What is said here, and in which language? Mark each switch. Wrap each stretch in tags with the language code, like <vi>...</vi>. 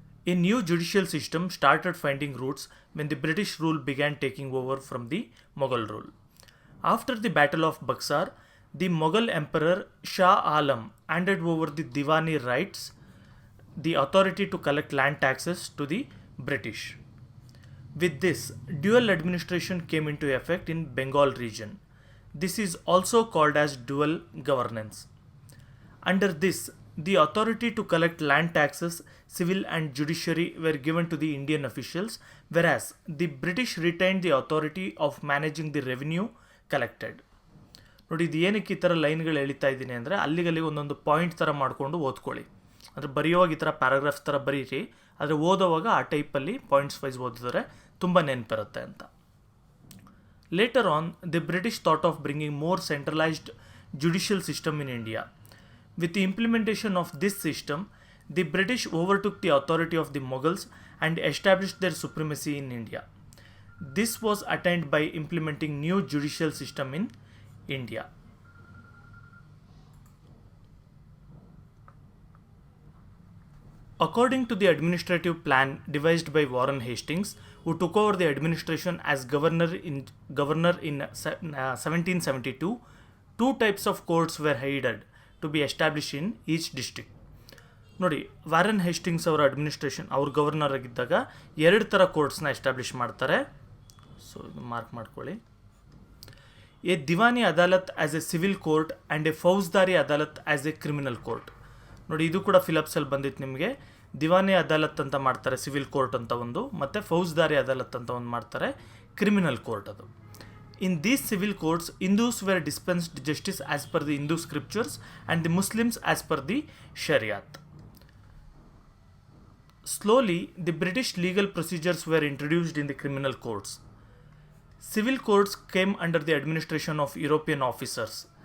<en>A new judicial system started finding roots when the British rule began taking over from the Mughal rule. After the battle of Buxar, the Mughal emperor Shah Alam handed over the diwani rights the authority to collect land taxes to the British. With this, dual administration came into effect in Bengal region. This is also called as dual governance. Under this, the authority to collect land taxes, civil and judiciary were given to the Indian officials, whereas the British retained the authority of managing the revenue collected.</en> <kn>ನೋಡಿ, ಇದು ಏನಕ್ಕೆ ಈ ಥರ ಲೈನ್ಗಳು ಎಳಿತಾ ಇದ್ದೀನಿ ಅಂದರೆ ಅಲ್ಲಿಗಲ್ಲಿಗೆ ಒಂದೊಂದು point ಥರ ಮಾಡಿಕೊಂಡು ಓದ್ಕೊಳ್ಳಿ. ಅಂದರೆ ಬರೆಯುವಾಗ ಈ ಥರ ಪ್ಯಾರಾಗ್ರಾಫ್ಸ್ ಥರ ಬರೀರಿ, ಆದರೆ ಓದೋವಾಗ ಆ ಟೈಪಲ್ಲಿ ಪಾಯಿಂಟ್ಸ್ ವೈಸ್ ಓದಿದ್ರೆ ತುಂಬ ನೆನಪಿರುತ್ತೆ ಅಂತ.</kn> <en>Later on, the British thought of bringing more centralised judicial system in India. With the implementation of this system, the British overtook the authority of the Mughals and established their supremacy in India. This was attained by implementing new judicial system in India. According to the administrative plan devised by Warren Hastings, who took over the administration as governor in 1772, two types of courts were headed to be established in each district.</en> <kn>ನೋಡಿ, Warren Hastings ಅವರ administration, ಅವ್ರ governor ಆಗಿದ್ದಾಗ 2 ಥರ ಕೋರ್ಟ್ಸ್ನ establish ಮಾಡ್ತಾರೆ. So ಇದು mark ಮಾಡ್ಕೊಳ್ಳಿ.</kn> <en>A diwani adalat as a civil court and a faujdari adalat as a criminal court.</en> <kn>ನೋಡಿ, ಇದು ಕೂಡ ಫಿಲಪ್ಸಲ್ಲಿ ಬಂದಿತ್ತು ನಿಮಗೆ. ದಿವಾನಿ ಅದಾಲತ್ ಅಂತ ಮಾಡ್ತಾರೆ, ಸಿವಿಲ್ ಕೋರ್ಟ್ ಅಂತ ಒಂದು, ಮತ್ತು ಫೌಜ್ದಾರಿ ಅದಾಲತ್ ಅಂತ ಒಂದು ಮಾಡ್ತಾರೆ, ಕ್ರಿಮಿನಲ್ ಕೋರ್ಟ್ ಅದು.</kn> <en>In these civil courts, Hindus were dispensed justice as per the Hindu scriptures and the Muslims as per the Shariat. Slowly, the British legal procedures were introduced in the criminal courts. Civil courts came under the administration of European officers.</en>